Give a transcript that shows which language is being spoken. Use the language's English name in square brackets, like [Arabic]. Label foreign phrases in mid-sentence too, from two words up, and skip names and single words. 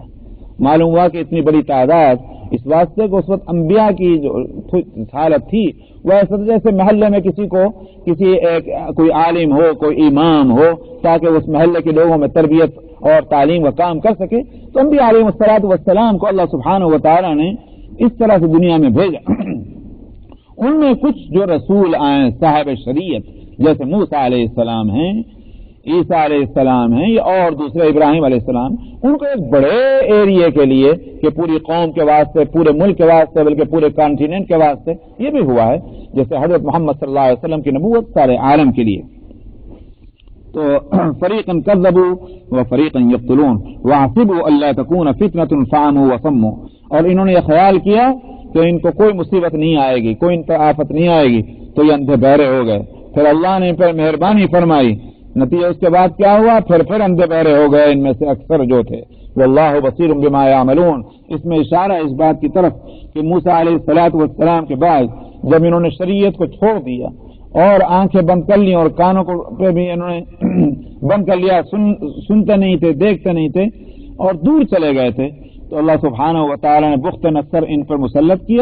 [Urdu] معلوم ہوا کہ اتنی بڑی تعداد اس واسطے کہ اس وقت انبیاء کی جو حالت تھی وہ ایسا جیسے محلے میں کوئی عالم ہو، کوئی امام ہو، تاکہ اس محلے کے لوگوں میں تربیت اور تعلیم کا کام کر سکے۔ تو انبیاء [Arabic] علیہ الصلوۃ والسلام [Urdu] کو [Arabic] اللہ سبحانہ و تعالی [Urdu] نے اس طرح سے دنیا میں بھیجا۔ ان میں کچھ جو رسول آئے صاحب شریعت جیسے موسیٰ [Arabic] علیہ السلام [Urdu] ہیں، عیسیٰ علیہ السلام ہیں یا اور دوسرے ابراہیم علیہ السلام، ان کو ایک بڑے ایریا کے لیے کہ پوری قوم کے واسطے، پورے ملک کے واسطے، بلکہ پورے کانٹیننٹ کے واسطے یہ بھی ہوا ہے، جیسے حضرت محمد [Arabic] صلى الله عليه وسلم [Urdu] کی نبوت سارے عالم کے لیے. [Arabic] تو فريقا كذبوا وفريقا يقتلون وحسبوا ألا تكون فتنة فعموا وصموا, [Urdu] اور انہوں نے یہ خیال کیا کہ ان کو کوئی مصیبت نہیں آئے گی، کوئی ان پر آفت نہیں آئے گی، تو یہ اندھے بہرے ہو گئے. پھر اللہ نے ان پر مہربانی فرمائی، نتیجہ اس کے بعد کیا ہوا، پھر اندھے بہرے ہو گئے ان میں سے اکثر جو تھے. [Arabic] والله بصير بما يعملون, [Urdu] اس میں اشارہ اس بات کی طرف کہ موسیٰ [Arabic] عليه الصلاة والسلام [Urdu] کے بعد جب انہوں نے شریعت کو چھوڑ دیا اور آنکھیں بند کر لی اور کانوں کو پہ بھی انہوں نے بند کر لیا، سنتے نہیں تھے، دیکھتے نہیں تھے اور دور چلے گئے تھے، تو [Arabic] الله سبحانه وتعالى [Urdu] نے بخت نصر ان پر مسلط کیا.